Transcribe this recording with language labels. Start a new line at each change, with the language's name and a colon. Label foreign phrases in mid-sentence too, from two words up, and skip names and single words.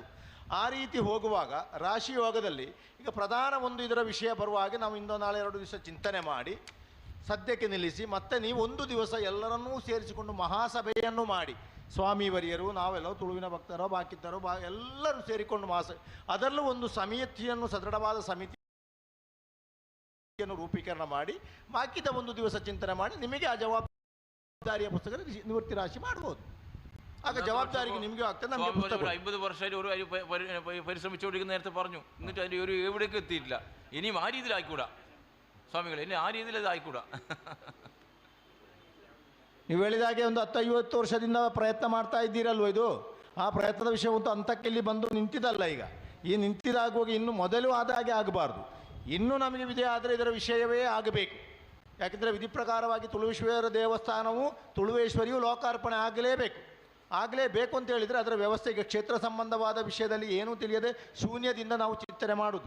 Kannada: ಆ ರೀತಿ ಹೋಗುವಾಗ ರಾಶಿ ಯೋಗದಲ್ಲಿ ಈಗ ಪ್ರಧಾನ ಒಂದು ಇದರ ವಿಷಯ ಬರುವಾಗ ನಾವು ಇಂದು ನಾಳೆ 2 ದಿವಸ ಚಿಂತನೆ ಮಾಡಿ ಸದ್ಯಕ್ಕೆ ನಿಲ್ಲಿಸಿ ಮತ್ತೆ ನೀವು ಒಂದು ದಿವಸ ಎಲ್ಲರನ್ನೂ ಸೇರಿಸಿಕೊಂಡು ಮಹಾಸಭೆಯನ್ನು ಮಾಡಿ ಸ್ವಾಮಿವರಿಯರು, ನಾವೆಲ್ಲ ತುಳುವಿನ ಭಕ್ತರೋ ಬಾಕಿದ್ದರೋ ಎಲ್ಲರೂ ಸೇರಿಕೊಂಡು ಅದರಲ್ಲೂ ಒಂದು ಸಮಿತಿಯನ್ನು, ಸದೃಢವಾದ ಸಮಿತಿಯನ್ನು ರೂಪೀಕರಣ ಮಾಡಿ ಬಾಕಿದ ಒಂದು ದಿವಸ ಚಿಂತನೆ ಮಾಡಿ ನಿಮಗೆ ಆ ಜವಾಬ್ದಾರಿಯ ಪುಸ್ತಕ ನಿವೃತ್ತಿ ರಾಶಿ ಮಾಡ್ಬೋದು. ಆಗ ಜವಾಬ್ದಾರಿಗೆ ನಿಮಗೆ ಆಗ್ತದೆ. ನಮಗೆ
Malayalam: 50 ವರ್ಷ പരിശ്രമിച്ചുകൊണ്ടിരിക്കുന്ന നേരത്തെ പറഞ്ഞു. എന്നിട്ട് അതിൻ്റെ ഒരു എവിടേക്ക് എത്തിയിട്ടില്ല. ഇനിയും ആ രീതിയിൽ ആയിക്കൂടാ സ്വാമികളെ, ഇനി ആ രീതിയിൽ അത് ആയിക്കൂടാ.
Kannada: ನೀವು ಹೇಳಿದಾಗೆ ಒಂದು 10-50 ವರ್ಷದಿಂದ ಪ್ರಯತ್ನ ಮಾಡ್ತಾ ಇದ್ದೀರಲ್ವ, ಇದು ಆ ಪ್ರಯತ್ನದ ವಿಷಯ ಒಂದು ಹಂತಕ್ಕೆಲ್ಲಿ ಬಂದು ನಿಂತಿದ್ದಲ್ಲ. ಈಗ ಈ ನಿಂತಿದಾಗುವಾಗ ಇನ್ನು ಮೊದಲು ಆದ ಹಾಗೆ ಆಗಬಾರ್ದು. ಇನ್ನೂ ನಮಗೆ ವಿಧಿ ಆದರೆ ಇದರ ವಿಷಯವೇ ಆಗಬೇಕು. ಯಾಕೆಂದರೆ ವಿಧಿ ಪ್ರಕಾರವಾಗಿ ತುಳುವೇಶ್ವರ ದೇವಸ್ಥಾನವು ತುಳುವೇಶ್ವರಿಯು ಲೋಕಾರ್ಪಣೆ ಆಗಲೇಬೇಕು ಅಂತ ಹೇಳಿದರೆ ಅದರ ವ್ಯವಸ್ಥೆಗೆ ಕ್ಷೇತ್ರ ಸಂಬಂಧವಾದ ವಿಷಯದಲ್ಲಿ ಏನೂ ತಿಳಿಯದೆ ಶೂನ್ಯದಿಂದ ನಾವು ಚಿಂತನೆ ಮಾಡುವುದು.